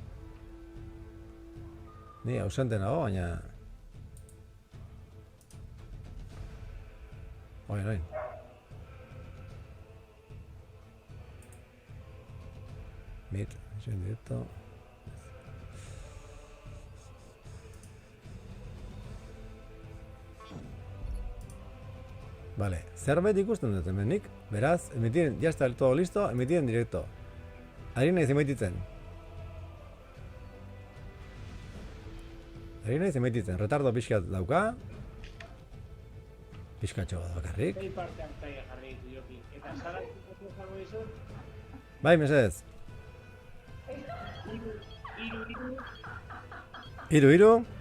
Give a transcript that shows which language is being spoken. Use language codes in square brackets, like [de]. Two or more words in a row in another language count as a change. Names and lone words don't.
[eu] Ni ausente nago, baina... Orain. Meet, [es] en directo. Vale, [eu] zerbait ikusten dut hemen nik. Beraz, [es] emitir, ya está todo listo, emitir en directo. [eu] Ari naiz emititzen. Ari naiz emititzen, retardo pixkat dauka. Pixkatxo bat bakarrik. Zei parte hartaia jarri ditu joki. Eta sala ikusten zango dizu? Bai, mesedez. Hiru.